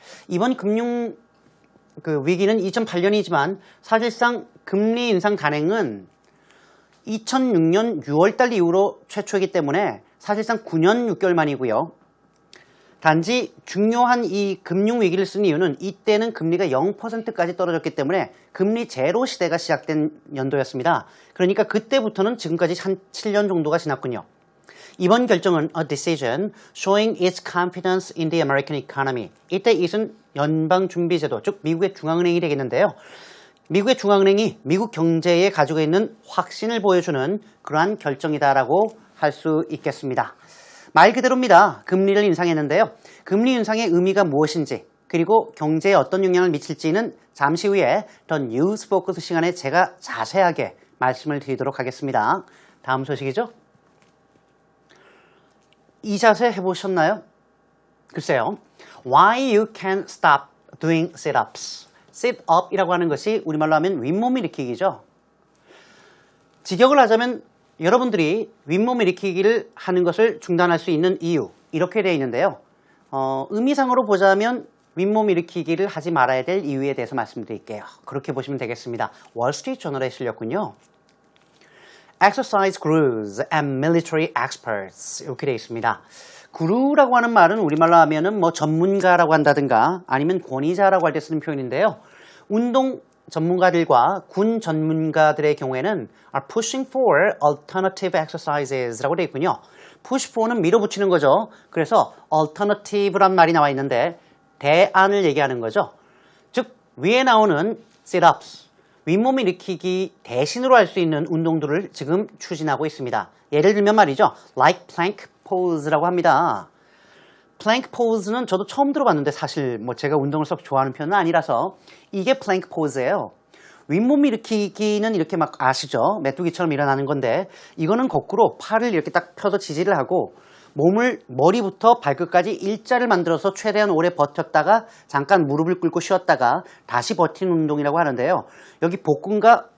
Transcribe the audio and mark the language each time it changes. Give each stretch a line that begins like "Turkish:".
Korean: 이번 위기는 2008년이지만 사실상 금리 인상 단행은 2006년 6월달 이후로 최초이기 때문에 사실상 9년 6개월 만이고요. 단지 중요한 이 금융위기를 쓴 이유는 이때는 금리가 0%까지 떨어졌기 때문에 금리 제로 시대가 시작된 연도였습니다. 그러니까 그때부터는 지금까지 한 7년 정도가 지났군요. 이번 결정은
English: a decision showing its confidence in the American economy.
Korean: 이때 it은 연방준비제도, 즉 미국의 중앙은행이 되겠는데요. 미국의 중앙은행이 미국 경제에 가지고 있는 확신을 보여주는 그러한 결정이다라고 할 수 있겠습니다. 말 그대로입니다. 금리를 인상했는데요. 금리 인상의 의미가 무엇인지 그리고 경제에 어떤 영향을 미칠지는 잠시 후에 더 뉴스 포커스 시간에 제가 자세하게 말씀을 드리도록 하겠습니다. 다음 소식이죠. 이 자세 해보셨나요? 글쎄요.
English: Why you can stop doing sit-ups.
Korean: sit-up이라고 하는 것이 우리말로 하면 윗몸 일으키기죠. 직역을 하자면 여러분들이 윗몸 일으키기를 하는 것을 중단할 수 있는 이유 이렇게 되어 있는데요. 의미상으로 보자면 윗몸 일으키기를 하지 말아야 될 이유에 대해서 말씀드릴게요. 그렇게 보시면 되겠습니다. 월스트리트 저널에 실렸군요.
English: Exercise gurus and military experts
Korean: 이렇게 되어 있습니다. 구루라고 하는 말은 우리말로 하면은 뭐 전문가라고 한다든가 아니면 권위자라고 할 때 쓰는 표현인데요. 운동 전문가들과 군 전문가들의 경우에는
English: are pushing for alternative exercises
Korean: 라고 되어 있군요. push for는 밀어붙이는 거죠. 그래서 alternative란 말이 나와 있는데 대안을 얘기하는 거죠. 즉 위에 나오는 sit-ups, 윗몸 일으키기 대신으로 할 수 있는 운동들을 지금 추진하고 있습니다. 예를 들면 말이죠.
English: like plank pose라고 합니다.
Korean: 플랭크 포즈는 저도 처음 들어봤는데 사실 뭐 제가 운동을 썩 좋아하는 편은 아니라서 이게 플랭크 포즈예요. 윗몸 일으키기는 이렇게 막 아시죠? 메뚜기처럼 일어나는 건데 이거는 거꾸로 팔을 이렇게 딱 펴서 지지를 하고 몸을 머리부터 발끝까지 일자를 만들어서 최대한 오래 버텼다가 잠깐 무릎을 꿇고 쉬었다가 다시 버티는 운동이라고 하는데요. 여기 복근과